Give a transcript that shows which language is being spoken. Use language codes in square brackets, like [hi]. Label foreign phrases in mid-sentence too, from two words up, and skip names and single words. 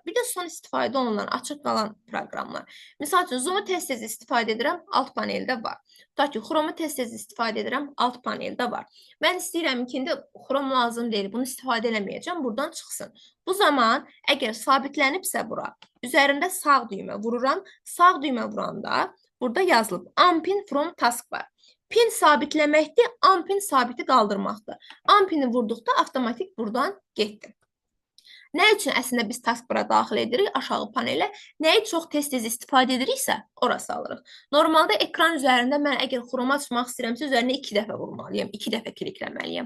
[az] Bir də son istifadə olunan açıq qalan proqramlar. Misal üçün, Zoom-u tez-tez istifadə edirəm, alt paneldə var. Tutaq ki, Chrome-u tez-tez istifadə edirəm, alt paneldə var. Mən istəyirəm ki, indi Chrome lazım deyil, bunu istifadə eləməyəcəm, buradan çıxsın. Bu zaman, əgər sabitlənibsə bura, üzərində sağ düymə vururam, sağ düymə vuranda burada yazılıb [en] unpin from taskbar. [az] Pin sabitləməkdir, unpin sabiti qaldırmaqdır. Unpini vurduqda avtomatik buradan getdi. Nə üçün əslində biz taskbara daxil edirik aşağı panelə? Nəyi çox tez-tez istifadə ediriksə, orası alırıq. Normalda ekran üzərində mən əgər Chrome açmaq istəyirəmsə, üzərinə 2 dəfə vurmalıyam, 2 dəfə klikləməliyəm.